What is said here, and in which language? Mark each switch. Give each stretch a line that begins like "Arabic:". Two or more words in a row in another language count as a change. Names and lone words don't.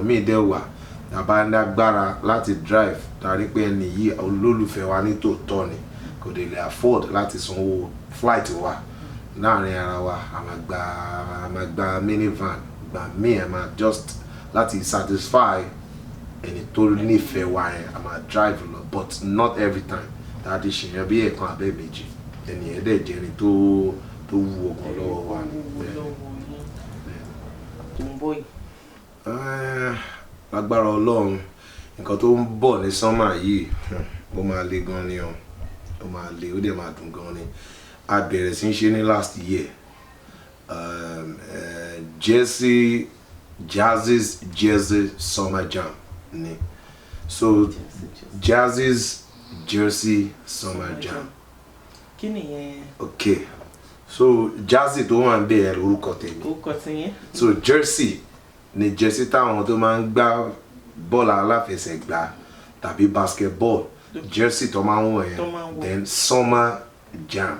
Yoruba: míì dẹ̀ wà tàbá ń dágbára láti drive tàbí pé ẹni yìí olólùfẹ́ wa ní tòótọ́ ni kò dẹ̀ lè afford láti sanwó flight wa láàrin ara wa a máa gba minivan gba míì a máa just láti satisfy ẹni tó nífẹ̀ẹ́ wa yẹn a máa drive lọ
English: but not every time
Yoruba: tàbí ṣèyàn bí ẹ̀kan abẹ́ méjì ẹni ẹ̀ dẹ̀ jẹ́ ẹni tó wú ọkàn lọ́wọ́ wa lágbára Ọlọ́run nǹkan tó ń bọ̀ ní sánmà yìí ó máa le gan ni ó máa le ó dẹ̀ máa dùn gan ni a bẹ̀rẹ̀ sí í ṣe ní
English: last year
Yoruba: Jazzy's Summer Jam ni so Jazzy's Jersey Summer Jam. Kí nìyẹn?
English: Okay so
Yoruba: Jazzy tó wà ń bẹ ẹ lórúkọ tèmi. Orúkọ tiyẹn? So Jersey ni jersey táwọn tó máa ń gbá bọ́ọ̀lù aláfẹsẹ̀gbá tàbí
English: basketball jersey
Yoruba: tó máa ń wọ̀ yẹn then Summer Jam.